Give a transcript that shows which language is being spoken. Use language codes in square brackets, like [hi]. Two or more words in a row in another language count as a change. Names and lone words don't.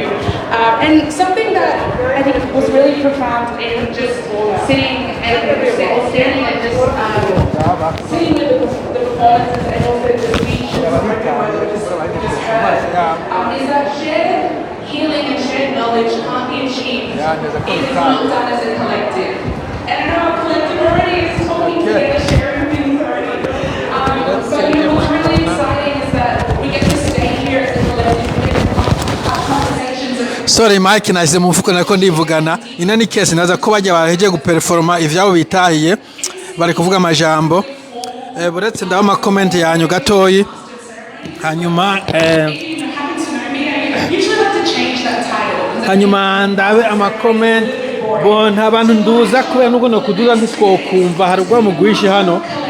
[en] And something that I think was really profound in just sitting and standing and just sitting with the performances and also the speech just heard is that shared healing and shared knowledge can't be achieved if it's not done as a collective. And I know our collective already is talking together, sharing things already. But what's really exciting is that we get to stay here as a collective, we get to have conversations. [rn] Sorry Mike nashyize mu mfuko nako ndivugana ina ni case naza ko bajya baheje guperforma ivyabo bitahiye bari kuvuga amajambo buretse ndaho ama comment yanyu gatoyi hanyuma hanyuma ndabe ama comment bo nta bantu nduza kubera nuko no kuduza ndisiko kumva harugwa mu guishi hano